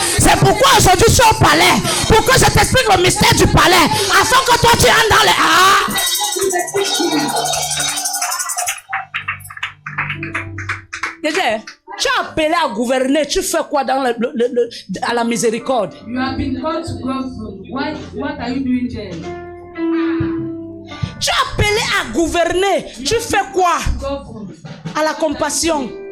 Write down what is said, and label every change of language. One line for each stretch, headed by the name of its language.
French: C'est pourquoi aujourd'hui je suis au palais, pour que je t'explique le mystère du palais, afin que toi tu entres dans les... Tu as appelé à gouverner, tu fais quoi dans à la miséricorde?
English: You have been called to govern. What are you doing there?
French: Tu as appelé à gouverner, tu fais quoi? À la compassion.